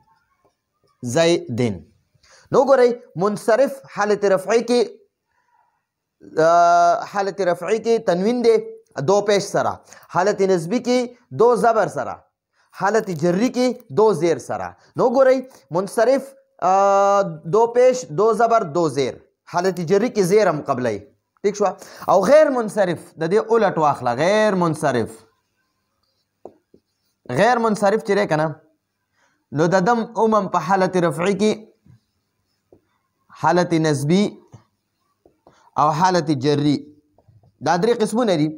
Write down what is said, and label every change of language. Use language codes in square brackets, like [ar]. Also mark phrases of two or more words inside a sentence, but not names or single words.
[ps] نو ګورئ منصرف حالت رفعی کې تنوین دی دو پیش سره، حالت نصبی کې دو زبر سره، حالت جری کې دو زیر سره. نو ګورئ منصرف دو پیش، دو زبر، دو زیر، حالت جری کې زیر هم قبلی. ٹھیک شوه؟ او غیر منصرف د دې الټ واخله. غیر منصرف چې دی که نه نو د دم عموم په حالت رفعی کې، حالت نصبی او حالت جری، دا درې قسمونه دي.